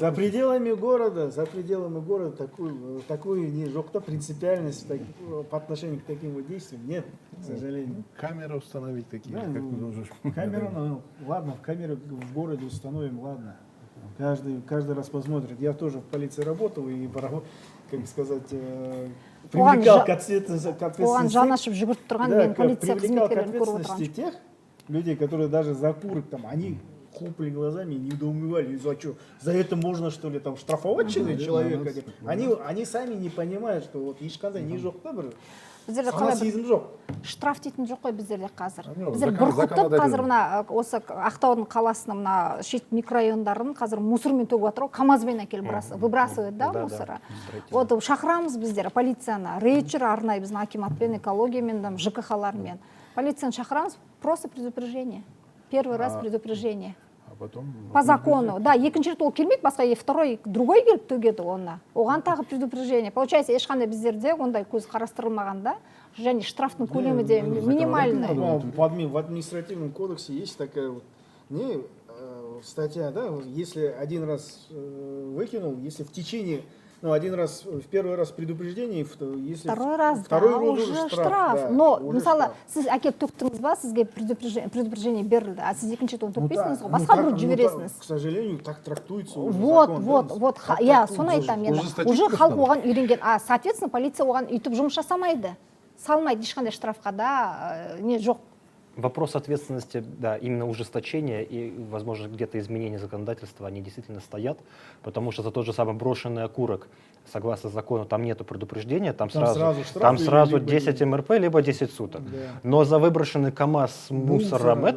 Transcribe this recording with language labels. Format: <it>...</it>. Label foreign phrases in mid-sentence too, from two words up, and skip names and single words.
<ru>за пределами города такую</ru> <kk>не жокта</kk> <ru>принципиальность по отношению к таким вот действиям нет, к сожалению. Камеры установить такие, Да, как ну, ты думаешь? камеру, ну, ладно, камеру в городе установим, ладно. Каждый раз посмотрит. Я тоже в полиции работал и, как бы сказать, привлекал к ответственности.</ru> <kk>оған жан ашып жүгіріп тұрған мен полиция</kk> <ru>Привлекал к</ru> <kk>қызметкерлерін көріп</kk> <ru>ответственности</ru> <kk>отырған</kk> <ru>тех людей, которые даже за курок там, они хлопали глазами и недоумевали, за что, за это можно что ли там штрафовать человека? Они сами не понимают, что вот</ru> <kk>ешқандай не жоқ та бір біздерде сана қалай сезім жоқ. штраф дейтін жоқ қой біздерде қазір жоқ, біздер</kk> <ru>закон-</ru> <kk>бүркітіп</kk> <ru>законодательно.</ru> <kk>қазір мына осы ақтаудың қаласының мына шет микрорайондарын қазір мусормен төгіп жатыр ғой камазбен әкеліп выбрасывает да</kk> <ru>Да, да. мусоры вот</ru> <kk>шақырамыз біздер полицияны рейд жүр арнайы біздің акиматпен экологиямен там жкхлармен полицияны шақырамыз</kk> <ru>просто предупреждение первый раз предупреждение А потом... по закону да</ru> <kk>екінші рет ол келмейді басқа другой келіп төгеді оны оған тағы</kk> <ru>предупреждение получается</ru> <kk>ешқандай біздерде ондай көз қарастырылмаған да және штрафтың көлемі де минимальный</kk> <ru>Ну, в административном кодексе есть такая вот статья, да, вот если один раз выкинул, если в течение, ну, один раз, в первый раз предупреждение, если второй раз второй да, раз уже штраф да, но уже</ru> <kk>мысалы</kk> <ru>штраф.</ru> <kk>сіз әкеліп төктіңіз ба сізге предупреждение берілді а сіз екінші рет оны</kk> <ru>Ну,</ru> <kk>төкпейсіз</kk> <ru>да,</ru> <kk>ғой</kk> <ru>ну,</ru> <kk>басқа</kk> <ru>так,</ru> <kk>біреуді</kk> <ru>ну,</ru> <kk>жібересіз</kk> <ru>так, к сожалению, так трактуется уже вот закон, вот да, вот так</ru> <kk>иә</kk> <ru>трактуется</ru> <kk>соны айтамын енді</kk> <ru>ужесточить уже просто</ru> <kk>халық</kk> <ru>надо.</ru> <kk>оған үйренген</kk> <ru>а соответственно</ru> <kk>полиция оған үйтіп жұмыс жасамайды салмайды ешқандай штрафқа да не жоқ.</kk> <ru>Вопрос ответственности, да, именно ужесточения и, возможно, где-то изменения законодательства, они действительно стоят, потому что за тот же самый брошенный окурок, согласно закону, там нету предупреждения, там сразу штраф либо 10 МРП, либо 10 суток. Да. Но за выброшенный КАМАЗ с мусором, это</ru>